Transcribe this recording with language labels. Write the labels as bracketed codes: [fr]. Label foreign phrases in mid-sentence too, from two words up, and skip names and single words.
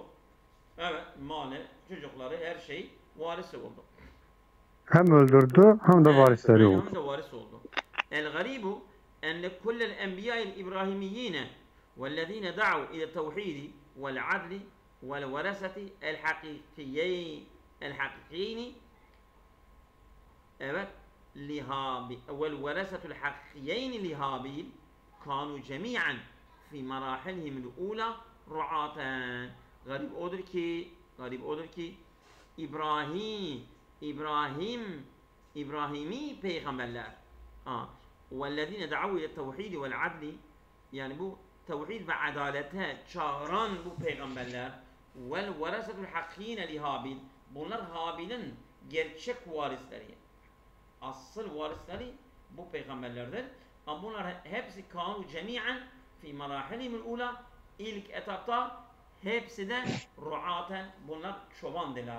[tr] Evet, malı, çocukları, her şey varisi oldu. Hem öldürdü hem de varisleri oldu. Hem de varis oldu. [ar] الغريب أن لكل الأنبياء الإبراهيميين والذين دعوا إلى التوحيد والعدل والورثة الحقيقيين الحقيقيين evet والورثة الحقيقيين لهابيل كانوا جميعا في مراحلهم الأولى رعاة. [tr] Garip odur ki İbrahimi peygamberler. [ar] وَالَّذِينَ دَعَوْا إِلَى التَّوْحِيدِ وَالْعَدْلِ [tr] yani bu tevhid ve adalete çağıran bu peygamberler [ar] وَالْوَرَسَةُ الْحَقِّينَ لِهَابِلِ [tr] bunlar Habil'in gerçek varisleri. Asıl varisleri bu peygamberlerdir. Ama bunlar hepsi [ar] كانوا جميعا في مراحلهم الأولى [tr] ilk etapta hepsi de ruaten bunlar çobandılar.